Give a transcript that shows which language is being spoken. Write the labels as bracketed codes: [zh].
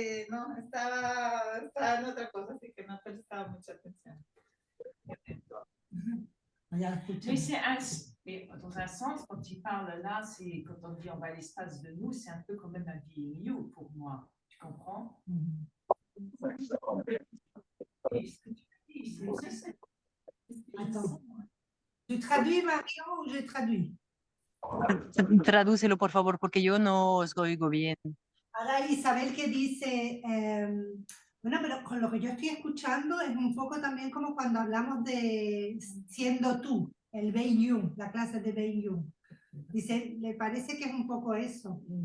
[es] No, no, estaba en otra cosa, así que no prestaba mucha atención. Ya lo escuché. [fr] Mais dans un sens, quand tu parles là, c'est quand on dit on va à l'espace de nous, c'est un peu quand même un being you pour moi. Tu comprends? Et ce que tu dis, Attends. Tu traduis, Marion, ou je traduis? [es] Tradúcelo, por favor, porque yo no os oigo bien. Ahora Isabel que dice, bueno, pero con lo que yo estoy escuchando es un poco también como cuando hablamos de siendo tú, el Being You, la clase de Being You. Dice, le parece que es un poco eso.